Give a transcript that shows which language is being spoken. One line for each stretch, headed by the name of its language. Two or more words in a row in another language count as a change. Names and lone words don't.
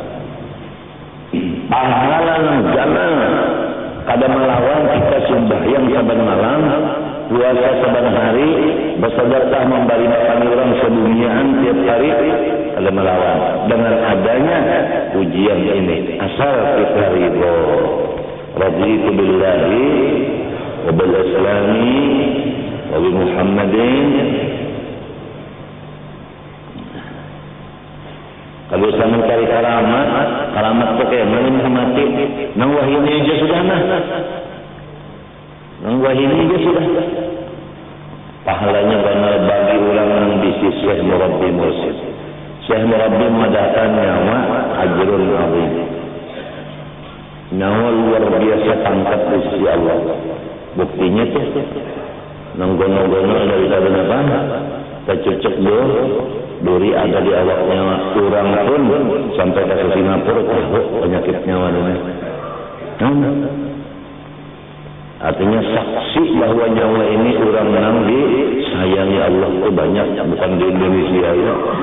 Banjar: Pahala yang jana kada melawan kita sembahyang saban malam, puasa saban hari, bersedekah memberi makan orang seduniaan tiap hari, kada melawan.
Indonesian: Dengan adanya ujian ini, asal kita ridho.
Arabic: Raditu billahi wa bil islami wa bi Muhammadin.
Banjar: Kalau saya mencari karamat itu kayak mana mati, nang wahini aja sudah nang wahini aja sudah. Pahalanya benar bagi orang yang bisi syekh murabbi mursyid. Syekh murabbi mendapatkan nyawa
Arabic: ajrun azim.
Banjar: Nyawa luar biasa pangkat di sisi Allah. Buktinya tuh nang gono-gono dari apa? Kecocok duri ada di awaknya orang pun sampai ke Singapura penyakit nyawa ini. Artinya saksi bahwa nyawa ini orang yang disayangi Allah itu banyak, bukan di Indonesia ya.